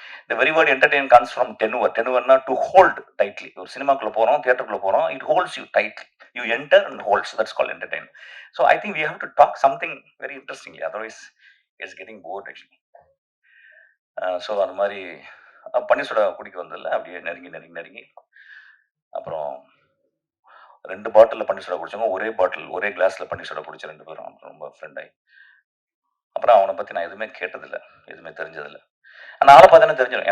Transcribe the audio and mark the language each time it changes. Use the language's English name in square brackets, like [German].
[English] The very word entertain comes from tenure. Tenureனா to hold tightly. [Tamil] ஒரு சினிமாக்குள்ள போறோம், தியேட்டருக்குள்ள போறோம், [English] it holds you tightly. You enter and holds. That's called entertain. So I think we have to talk something very interestingly. Otherwise, it's getting bored actually. [Tamil] So அந்த மாதிரி பன்னீர் soda குடிக்க வந்ததில்ல அப்படியே நெருங்கி அப்புறம் 2 பாட்டில்ல பன்னீர் சோடா குடிச்சவங்க, ஒரே கிளாஸ்ல பன்னீர் சோடா குடிச்ச 2 பேரும் ரொம்ப ஃப்ரெண்ட் ஆயி. அப்புறம் அவன பத்தி நான் எதுவுமே கேட்டதில்ல. எதுவுமே தெரிஞ்சதில்ல. ஆனா ஆள பார்த்தோனே தெரிஞ்சிரும்.